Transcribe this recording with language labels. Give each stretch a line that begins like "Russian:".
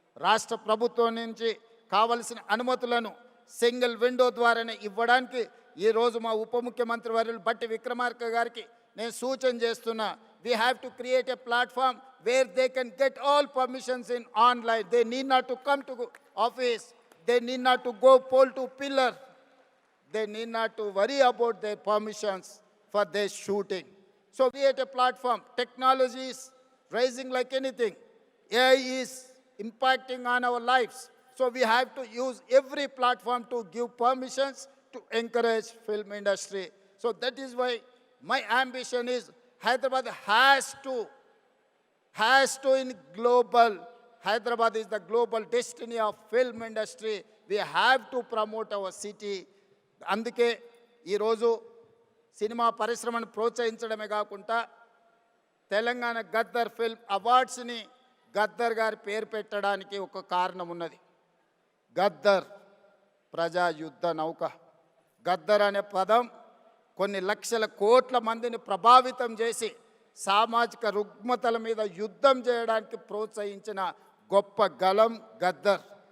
Telugu: రాష్ట్ర ప్రభుత్వం నుంచి కావలసిన అనుమతులను సింగిల్ విండో ద్వారానే ఇవ్వడానికి ఈరోజు మా ఉప ముఖ్యమంత్రి వర్యులు బట్టి విక్రమార్క గారికి నేను సూచన చేస్తున్నా.
English: We have to create a platform where they can get all permissions in online. They need not to come to office, they need not to go pole to pillar, they need not to worry about their permissions for their shooting. So create a platform. Technology is rising like anything. AI is impacting on our lives. So we have to use every platform to give permissions to encourage film industry. So that is why my ambition is Hyderabad has to in global. Hyderabad is the global destiny of film industry. We have to promote our city.
Telugu: అందుకే ఈరోజు cinema పరిశ్రమను ప్రోత్సహించడమే కాకుండా Telangana Gaddar film అవార్డ్స్ని Gaddar గారి పేరు పెట్టడానికి ఒక కారణం ఉన్నది. గద్దర్ ప్రజా యుద్ధ నౌక. గద్దర్ అనే పదం కొన్ని లక్షల కోట్ల మందిని ప్రభావితం చేసి సామాజిక రుగ్మతల మీద యుద్ధం చేయడానికి ప్రోత్సహించిన గొప్ప గలం గద్దర్.